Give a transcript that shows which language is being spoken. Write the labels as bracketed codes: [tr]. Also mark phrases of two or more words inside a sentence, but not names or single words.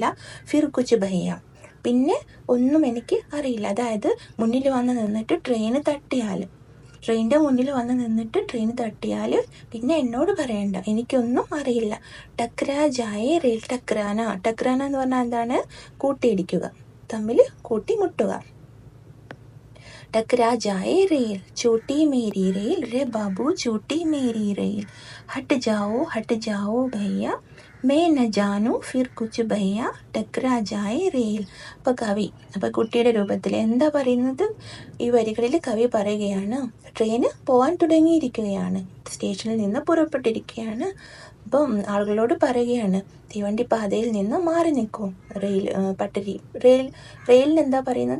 [hi] फिर कुछ भैया, [ml] പിന്നെ ഒന്നും എനിക്ക് അറിയില്ല. അതായത് മുന്നിൽ വന്ന് നിന്നിട്ട് ട്രെയിനിൻ്റെ മുന്നിൽ വന്ന് നിന്നിട്ട് ട്രെയിൻ തട്ടിയാൽ പിന്നെ എന്നോട് പറയണ്ട, എനിക്കൊന്നും അറിയില്ല. [hi] टकरा जाए रेल, [ml] ടക്രാന എന്ന് പറഞ്ഞാൽ എന്താണ്? കൂട്ടിയിടിക്കുക, തമ്മിൽ കൂട്ടിമുട്ടുക. [hi] टकरा जाए रेल, चोटी मेरी रेल रे बाबू, चोटी मेरी रेल, हट जाओ भैया, मैं न जानू फिर कुछ भैया, टकरा जाए रेल. [ml] അപ്പോൾ കുട്ടിയുടെ രൂപത്തിൽ എന്താ പറയുന്നത്? ഈ വരികളിൽ കവി പറയുകയാണ്, ട്രെയിന് പോകാൻ തുടങ്ങിയിരിക്കുകയാണ്, സ്റ്റേഷനിൽ നിന്ന് പുറപ്പെട്ടിരിക്കുകയാണ്. അപ്പം ആളുകളോട് പറയുകയാണ്, തീവണ്ടി പാതയിൽ നിന്ന് മാറി നിൽക്കും. റെയിലിന് എന്താ പറയുന്നത്?